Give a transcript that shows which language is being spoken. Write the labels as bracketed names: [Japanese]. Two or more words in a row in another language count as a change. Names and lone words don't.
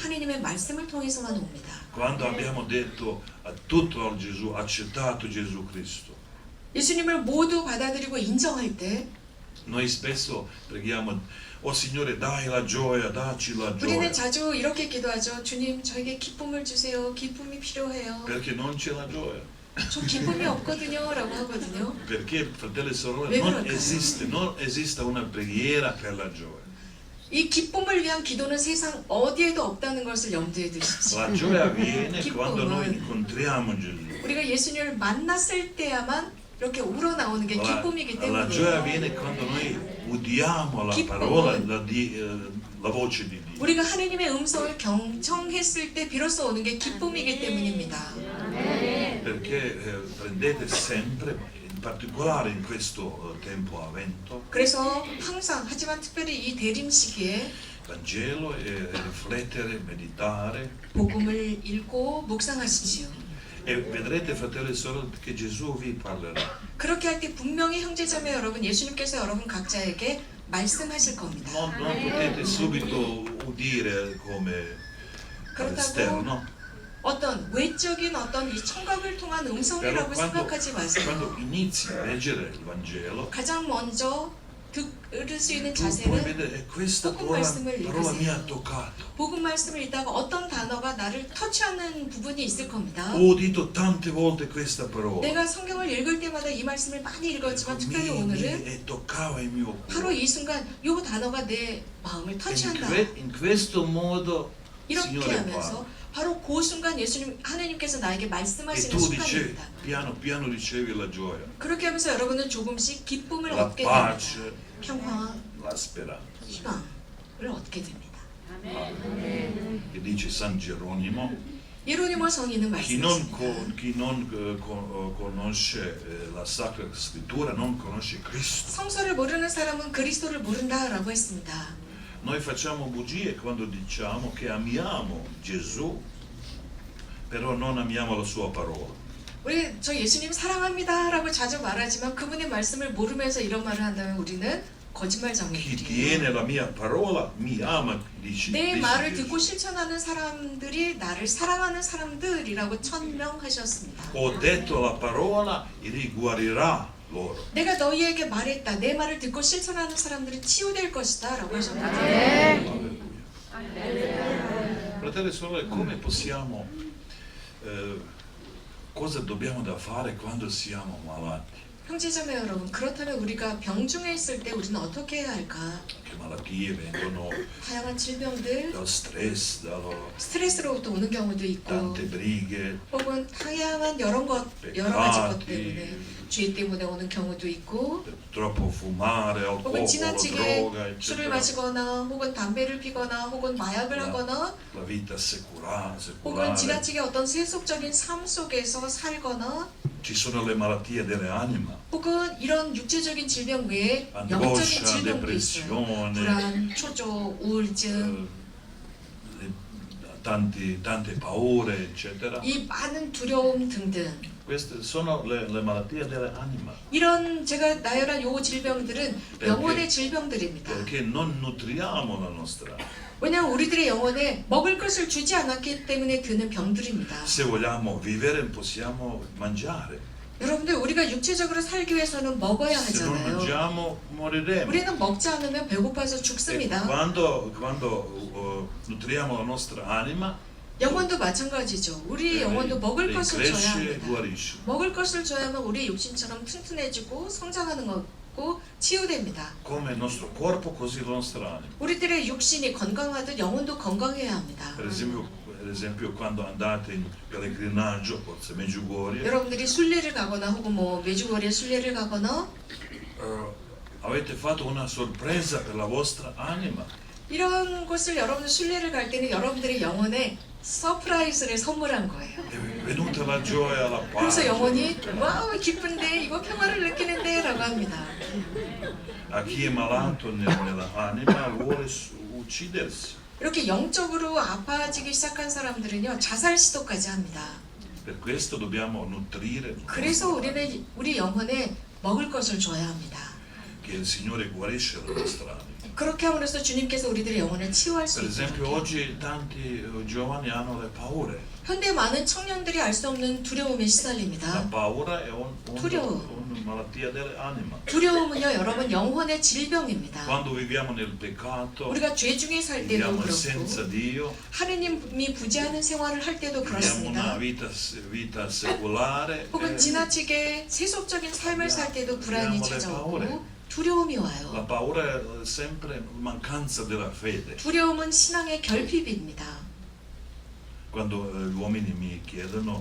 [Korean] 하나님의 말씀을 통해서만 옵니다. [Italian] Quando abbiamo detto a tutto Gesù, accettato Gesù Cristo, [Korean] 예수님을 모두 받아들이고 인정할 때 [Italian] noi spesso preghiamo, oh Signore dai la gioia, dacci la [Korean] 우리는 [Italian] gioia, [Korean] 자주 이렇게 기도하죠. 주님, 저에게 기쁨을 주세요. 기쁨이 필요해요. [Italian] perché non c'è la gioia. [Korean] 저 기쁨이 없거든요. 라고 하거든요. [Italian] Perché, fratelli e sorelle, Ve non lo esiste una preghiera per la gioia. [Korean] 이 기쁨을 위한 기도는 세상 어디에도 없다는 것을 염두에 두십시오. [Italian] La gioia viene [Korean] 기쁨은 [Italian] quando noi incontriamo Gesù. [Korean] 우리가 예수님을 만났을 때야만 이렇게 우러나오는 게 기쁨이기 [Italian] La gioia [Korean] 때문에 [Italian] viene quando noi udiamo la [Korean] 기쁨은 [Italian] parola, la voce di Dio. [Korean] 우리가 하나님의 음성을 경청했을 때 비로소 오는 게 기쁨이기 때문입니다. [Italian] Perché prendete sempre, in particolare in questo tempo avvento, [Korean] 그래서 항상 하지만 특별히 이 대림 시기에 [Italian] Vangelo e riflettere, meditare. [Korean] 복음을 읽고 묵상하십시오. [Italian] E vedrete, fratelli e sorelle, che Gesù vi parlerà. [Korean] 그렇게 할 때 분명히 형제자매 여러분, 예수님께서 여러분 각자에게 말씀하실 겁니다. [Italian] Non potete subito udire come all'esterno. [Korean] 어떤 외적인 어떤 이 청각을 통한 [Italian] Però [Korean] 음성이라고 생각하지 [Italian] quando [Korean] 마세요. [Italian] inizi a leggere il Vangelo, [Korean] 가장 먼저 들을 수 있는 [Italian] tu puoi [Korean] 자세는 [Italian] vedere questa [Korean] 복음 [Italian] parola [Korean] 말씀을 [Italian] mi ha [Korean] 읽으세요. [Italian] toccato. [Korean] 복음 말씀을 읽다가 어떤 단어가 나를 터치하는 부분이 있을 겁니다. [Italian] Ho udito tante volte questa parola. [Korean] 내가 성경을 읽을 때마다 이 말씀을 많이 읽었지만 특별히 오늘은 [Italian] E toccava il mio [Korean] 바로 [Italian] cuore. [Korean] 이 순간 이 단어가 내 마음을 터치한다. [Italian] In questo modo il [Korean] 이렇게 [Italian] Signore [Korean] 하면서 [Italian] parla. [Korean] 바로 그 순간 하나님께서 나에게 [Italian] E [Korean] 말씀하시는 [Italian] tu dicevi, [Korean] 순간입니다. [Italian] piano piano ricevi la gioia, [Korean] 그렇게 하면서 여러분은 조금씩 기쁨을 [Italian] la [Korean] 얻게 됩니다. [Italian] pace, [Korean] 평화, [Italian] la speranza. [Korean] 희망을 얻게 됩니다. [Italian] E dice San Geronimo, [Korean] 예로니모 성인은 [Italian] chi non, [Korean] 말씀하십니다. [Italian] chi non conosce la Sacra Scrittura non conosce Cristo. [Korean] 성서를 모르는 사람은 그리스도를 모른다라고 했습니다. [Italian] Noi facciamo bugie quando diciamo che amiamo Gesù, però non amiamo la sua parola. [Korean] 우리 저 예수님 사랑합니다라고 자주 말하지만 그분의 말씀을 모르면서 이런 말을 한다면 우리는 [Italian] Chi [Korean] 거짓말쟁이들이에요. [Italian] tiene la mia parola mi ama, dice [Korean] 내 [Italian] dice [Korean] 말을 [Italian] Gesù. [Korean] 듣고 실천하는 사람들이 나를 사랑하는 사람들이라고 천명하셨습니다. Ho detto la parola e li guarirà loro. 내가 너희에게 말했다. 내 말을 듣고 실천하는 사람들은 치유될 것이다 라고 하셨거든요. [Italian] Fratelli e sorelle, come possiamo, cosa dobbiamo da fare quando siamo malati? [Korean] 형제자매 여러분, 그렇다면 우리가 병중에 있을 때 우리는 어떻게 해야 할까? [Italian] Che malattie vengono [Korean] 다양한 질병들, [Italian] dal stress, [Korean] 스트레스로부터 오는 경우도 있고 [Italian] tante brighe, [Korean] 혹은 다양한 여러 가지 것 때문에 죄 때문에 오는 경우도 있고 [Italian] troppo fumare, [Korean] 혹은 [Italian] alcol, [Korean] 지나치게 [Italian] droga, [Korean] 술을 [Italian] eccetera. [Korean] 마시거나 혹은 담배를 피거나 혹은 마약을 하거나 [Italian] La vita [Korean] 혹은 [Italian] secolare. [Korean] 지나치게 어떤 세속적인 삶 속에서 살거나 [Italian] Ci sono le malattie dell'anima, [Korean] 혹은 이런 육체적인 질병 외에 영적인 [Italian] angoscia, [Korean] 질병도 있어요. [Italian] depressione, [Korean] 불안, 초조, 우울증 [Italian] tante paure, eccetera. [Korean] 이 많은 두려움 등등 [Italian] Queste sono le malattie dell'anima, [Korean] 이런 제가 나열한 요 질병들은 영혼의 질병들입니다. [Italian] perché non nutriamo la nostra anima. [Korean] 왜냐하면 우리들의 영혼에 먹을 것을 주지 않았기 때문에 드는 병들입니다. [Italian] Se vogliamo vivere possiamo mangiare, [Korean] 여러분들 우리가 육체적으로 살기 위해서는 먹어야 [Italian] se non [Korean] 하잖아요. [Italian] mangiamo moriremo. [Korean] 우리는 먹지 않으면 배고파서 [Italian] E [Korean] 죽습니다. [Italian] quando nutriamo la nostra anima, [Korean] 영혼도 마찬가지죠. 우리 영혼도 먹을 것을 줘야 [Italian] cresce e [Korean] 합니다. [Italian] guarisce. [Korean] 먹을 것을 줘야만 우리 육신처럼 튼튼해지고 성장하는 거고 치유됩니다. [Italian] Come il nostro corpo, così la nostra anima. [Korean] 우리들의 육신이 건강하듯 영혼도 건강해야 합니다. [Italian] Per esempio quando andate in pellegrinaggio, forse Medjugorje, [Korean] 여러분들이 순례를 가거나 혹은 뭐 메주거리에 순례를 가거나 [Italian] avete fatto una sorpresa per la vostra anima. [Korean] 이런 곳을 여러분들 순례를 갈 때는 여러분들의 영혼에 서프라이즈를 선물한 거예요. [Italian] È venuta la gioia, la [Korean] 그래서 [Italian] pace. [Korean] 영혼이 와우 기쁜데 이거 평화를 느끼는데 라고 합니다. [Italian] a chi è malato nell'anima vuole uccidersi. [Korean] 이렇게 영적으로 아파지기 시작한 사람들은요 자살 시도까지 합니다. [Italian] Per questo dobbiamo nutrire [Korean] 그래서 우리는 우리 영혼에 먹을 것을 줘야 합니다. [Italian] che il Signore guarisce la nostra anima. [Korean] 그렇게 함으로써 주님께서 우리들의 영혼을 치유할 수 [Italian] Per esempio [Korean] 있도록. [Italian] oggi tanti giovani hanno le paure. [Korean] 현대 많은 청년들이 알 수 없는 두려움에 [Italian] La [Korean] 시달립니다. [Italian] paura è [Korean] 두려워. [Italian] una malattia dell'anima. [Korean] 두려움은요 여러분 영혼의 질병입니다. [Italian] Quando viviamo nel peccato, [Korean] 우리가 죄 중에 살 때도 [Italian] viviamo [Korean] 그렇고 [Italian] senza Dio, [Korean] 하느님이 부재하는 생활을 할 때도 [Italian] viviamo una [Korean] 그렇습니다. [Italian] vita secolare, [Korean] 혹은 지나치게 세속적인 삶을 살 때도 불안이 찾아오고 두려움이 [Italian] la [Korean] 와요. [Italian] paura è sempre mancanza della fede. [Korean] 두려움은 신앙의 결핍입니다. [Italian] Quando gli uomini mi chiedono,